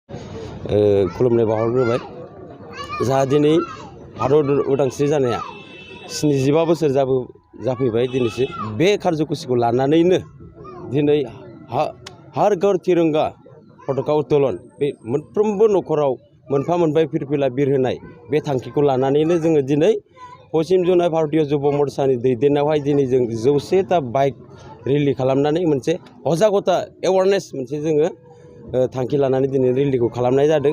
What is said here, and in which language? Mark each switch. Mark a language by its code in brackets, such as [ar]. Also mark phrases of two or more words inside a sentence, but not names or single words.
[brx] खुलुमनाय बावहरग्रोबाय जाहा दिनै भारत उदांस्रि जानाया 75 बोसोर जाफैबाय दिनैसिम बे कार्जकुसिखौ लानानैनो दिनै हर घर तिरंगा पताका उत्तोलन बे मोनफ्रोमबो न'खराव मोनफा मोनफा फिरफिला बिरहोनाय बे थांखिखौ लानानैनो जोङो दिनै पश्चिम जनाय भारतीय जुब मोर्चानि दैदेननायावहाय दिनै जों 100टा बाइक रेलि खालामनानै मोनसे हजागता एवारनेस मोनसे जोङो थांखि लानानै दिनै रेलिखौ खालामनाय जादों।